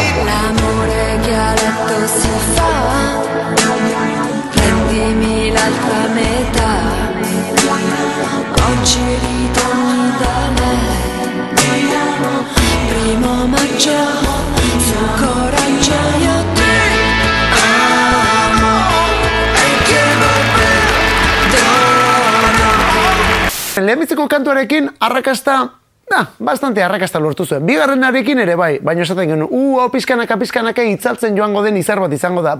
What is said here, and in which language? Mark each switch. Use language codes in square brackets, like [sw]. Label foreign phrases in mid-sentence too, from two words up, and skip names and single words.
[it] L'amore che a letto si fa, prendimi l'altra metà, oggi ritorni da me, primo maggio. [eu] Lehenbiziko kantuarekin arrakasta, bastante arrakasta lortu zuen. Bigarrenarekin ere bai, baina esaten genuen, hau pizkanaka itzaltzen joango den izar bat izango da.